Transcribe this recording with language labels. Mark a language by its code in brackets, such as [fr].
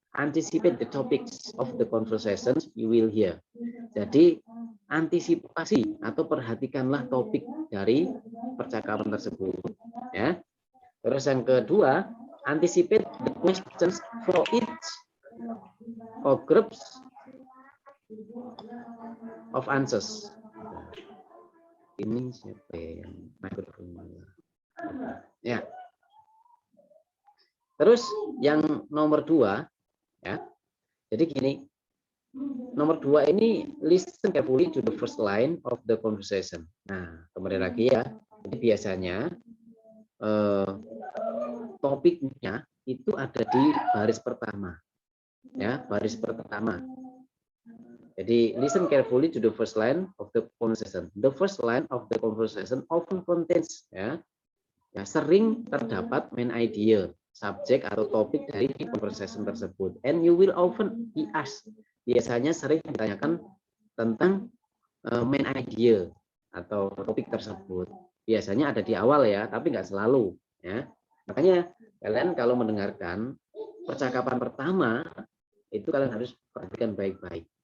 [en] Anticipate the topics of the conversations you will hear. [id] Jadi antisipasi atau perhatikanlah topik dari percakapan tersebut, ya. Terus yang kedua, [en] anticipate the questions for each of groups of answers. [id] Ini siapa yang microphone? Ya. Terus yang nomor 2, ya. Jadi gini, nomor 2 ini [en] listen carefully to the first line of the conversation. [id] Nah, kembali lagi ya. Jadi biasanya topiknya itu ada di baris pertama, ya, baris pertama. [en] Jadi listen carefully to the first line of the conversation. The first line of the conversation often contains, [id] ya, sering terdapat main idea, subjek atau topik dari conversation tersebut. [en] And you will often be asked. [id] Biasanya sering ditanyakan tentang main idea atau topik tersebut. Biasanya ada di awal ya, tapi nggak selalu. Ya, makanya kalian kalau mendengarkan percakapan pertama itu kalian harus perhatikan baik-baik.